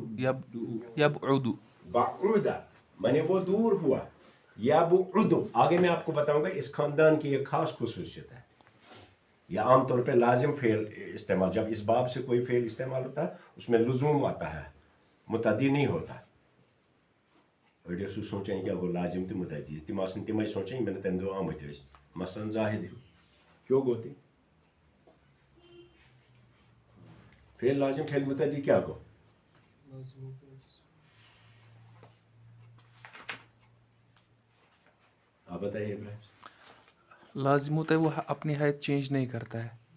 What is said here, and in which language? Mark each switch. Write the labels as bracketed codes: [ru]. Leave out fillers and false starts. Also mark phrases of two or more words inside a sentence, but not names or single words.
[ur] بعود مانے وہ دور ہوا یبعد آگے میں آپ کو بتاؤں گا اس خاندان کی ایک خاص خصوصیت ہے یہ عام طور پہ لازم فعل استعمال جب اس باب سے کوئی فعل استعمال ہوتا ہے اس میں لزوم آتا ہے متعدی نہیں ہوتا [ks] أڑۍ ٲسِو سونچان کیا گوٚو لازم تہِ متعدی تِم آسن تِمے سونچان یِمن نہٕ تَمہِ دۄہ آمٕتۍ ٲسۍ مثلاً زاہد ہیوٗ کیوں گوٚو تہِ فعل لازم فعل متعدی کیا گوٚو [ur] آپ بتائیے ابراہیم لازم ہوتا ہے وہ اپنی حیث چینج نہیں کرتا ہے